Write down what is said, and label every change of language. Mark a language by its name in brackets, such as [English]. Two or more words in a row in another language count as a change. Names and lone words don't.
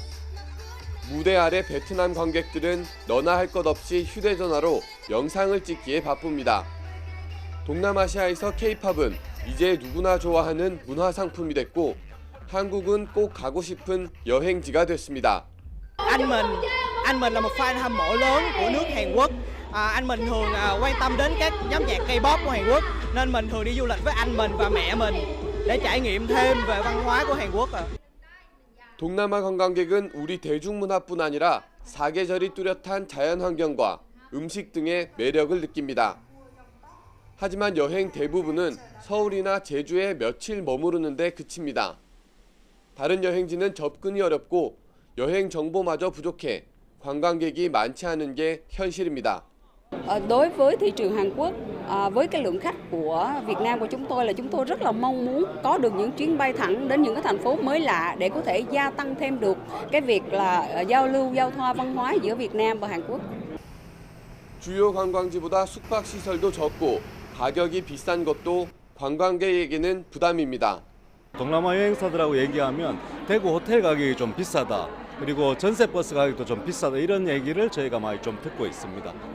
[Korean] 무대 아래 베트남 관객들은 너나 할 것 없이 휴대전화로 영상을 찍기에 바쁩니다. 동남아시아에서 K-팝은 이제 누구나 좋아하는 문화상품이 됐고 한국은 꼭 가고 싶은 여행지가 됐습니다. [Vietnamese] Anh mình là một fan hâm mộ lớn của nước Hàn Quốc. Anh mình thường quan tâm đến các nhóm nhạc K-pop của Hàn Quốc nên mình thường đi du lịch với anh mình và mẹ mình để trải nghiệm thêm về văn hóa của Hàn Quốc. [Korean] 동남아 관광객은 우리 대중문화뿐 아니라 사계절이 뚜렷한 자연환경과 음식 등의 매력을 느낍니다. 하지만 여행 대부분은 서울이나 제주에 며칠 머무르는 데 그칩니다. 다른 여행지는 접근이 어렵고 여행 정보마저 부족해 관광객이 많지 않은 게 현실입니다. [Vietnamese] Đối với thị trường Hàn Quốc, với cái lượng khách của Việt Nam của chúng tôi là chúng tôi rất là mong muốn có được những chuyến bay thẳng đến những cái thành phố mới lạ để có thể gia tăng thêm được cái việc là giao lưu, giao thoa văn hóa giữa Việt Nam và Hàn Quốc. [Korean] 주요 관광지보다 숙박 시설도 적고 가격이 비싼 것도 관광객에게는 부담입니다. 동남아 여행사들하고 얘기하면 대구 호텔 가격이 좀 비싸다. 그리고 전세버스 가격도 좀 비싸다. 이런 얘기를 저희가 많이 좀 듣고 있습니다.